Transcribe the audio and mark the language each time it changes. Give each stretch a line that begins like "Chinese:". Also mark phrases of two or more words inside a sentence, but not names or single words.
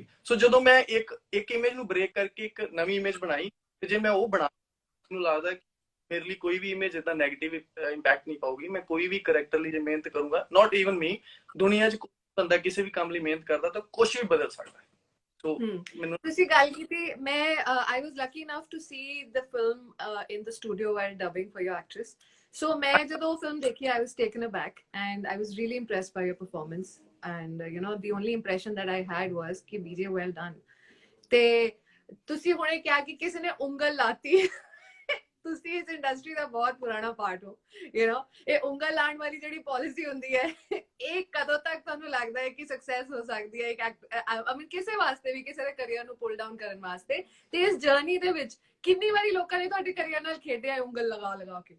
Punjabi: ਸੋ ਜਦੋਂ ਮੈਂ ਇੱਕ ਇਮੇਜ ਨੂੰ ਬ੍ਰੇਕ ਕਰਕੇ ਇੱਕ ਨਵੀਂ ਇਮੇਜ ਬਣਾਈ, ਤੇ ਜੇ ਮੈਂ ਉਹ ਬਣਾ, ਮੈਨੂੰ ਲੱਗਦਾ ਕਿ ਮੇਰੇ ਲਈ ਕੋਈ ਵੀ ਇਮੇਜ ਏਦਾਂ
English: negative impact
Punjabi: ਨਹੀਂ ਪਾਊਗੀ। ਮੈਂ ਕੋਈ ਵੀ ਕਰੈਕਟਰ ਲਈ ਜੇ ਮਿਹਨਤ ਕਰੂੰਗਾ,
English: not even me,
Punjabi: ਦੁਨੀਆ 'ਚ ਕੋਈ ਬੰਦਾ ਕਿਸੇ ਵੀ ਕੰਮ ਲਈ ਮਿਹਨਤ ਕਰਦਾ ਤਾਂ ਕੁਛ ਵੀ ਬਦਲ ਸਕਦਾ ਹੈ। ਸੋ ਮੈਨੂੰ ਤੁਸੀਂ ਗੱਲ ਕੀਤੀ ਮੈਂ
English: I was lucky enough to see the film in the studio while dubbing for your actress. So
Punjabi: ਮੈਂ ਜਦੋਂ film ਦੇਖੀ
English: I was taken aback and I was really impressed by your performance and you know the only impression that I had was कि BJ well done.
Punjabi: ਤੇ ਤੁਸੀਂ ਹੁਣੇ ਕਿਹਾ ਕਿ ਕਿਸੇ ਨੇ ਉਂਗਲ ਲਾਤੀ ਤੁਸੀਂ ਇਸ ਇੰਡਸਟਰੀ ਦਾ ਬਹੁਤ ਪੁਰਾਣਾ ਪਾਰਟ ਹੋ
English: you know
Punjabi: ਇਹ ਉਂਗਲ ਲਾਣ ਵਾਲੀ ਜਿਹੜੀ ਪਾਲਿਸੀ ਹੁੰਦੀ ਹੈ ਇਹ ਕਦੋਂ ਤੱਕ ਤੁਹਾਨੂੰ ਲੱਗਦਾ ਹੈ ਕਿ ਸਕਸੈਸ ਹੋ ਸਕਦੀ ਹੈ ਇੱਕ
English: I mean
Punjabi: ਕਿਸੇ ਵਾਸਤੇ ਵੀ ਕਿਸੇ ਦੇ ਕੈਰੀਅਰ ਨੂੰ
English: pull down
Punjabi: ਕਰਨ ਵਾਸਤੇ ਤੇ ਇਸ ਜਰਨੀ ਦੇ ਵਿੱਚ ਕਿੰਨੀ ਵਾਰੀ ਲੋਕਾਂ ਨੇ ਤੁਹਾਡੇ ਕੈਰੀਅਰ ਨਾਲ ਖੇਡਿਆ ਉਂਗਲ ਲਗਾ ਲਗਾ ਕੇ